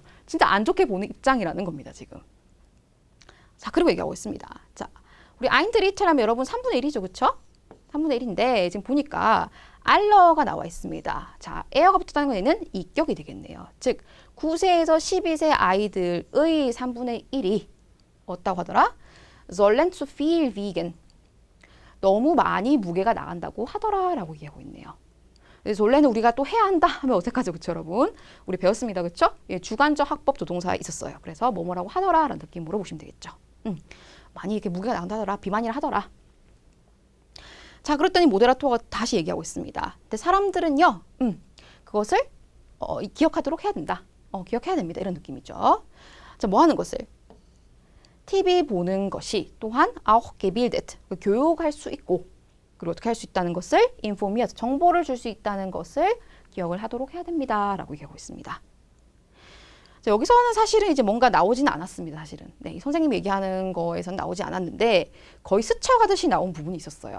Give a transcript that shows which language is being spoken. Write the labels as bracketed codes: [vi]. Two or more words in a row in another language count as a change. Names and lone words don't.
[ko] 진짜 안 좋게 보는 입장이라는 겁니다, 지금. 자, 그리고 얘기하고 있습니다. 자, 우리 아인트리처럼 여러분 3분의 1이죠, 그렇죠? 3분의 1인데 지금 보니까 알러가 나와 있습니다. 자, 에어가 붙었다는 건 얘는 이격이 되겠네요. 즉 9세에서 12세 아이들의 3분의 1이 어떻다고 하더라? [de] sollen zu viel wiegen. [ko] 너무 많이 무게가 나간다고 하더라라고 얘기하고 있네요. 그래서 원래는 우리가 또 해야 한다 하면 어색하죠, 그렇죠, 여러분? 우리 배웠습니다, 그렇죠? 예, 주관적 학법 조동사가 있었어요. 그래서 뭐라고 하더라라는 느낌으로 보시면 되겠죠. 많이 이렇게 무게가 나간다더라, 비만이라 하더라. 자, 그랬더니 모데라토가 다시 얘기하고 있습니다. 근데 사람들은요, 그것을 기억하도록 해야 된다. 기억해야 됩니다. 이런 느낌이죠. 자, 뭐 하는 것을? TV 보는 것이 또한 [de] auch gebildet, [ko] 교육할 수 있고, 그리고 어떻게 할 수 있다는 것을 informiert, 정보를 줄 수 있다는 것을 기억을 하도록 해야 됩니다. 라고 얘기하고 있습니다. 자, 여기서는 사실은 이제 뭔가 나오지는 않았습니다. 사실은. 네, 이 선생님이 얘기하는 거에서는 나오지 않았는데 거의 스쳐가듯이 나온 부분이 있었어요.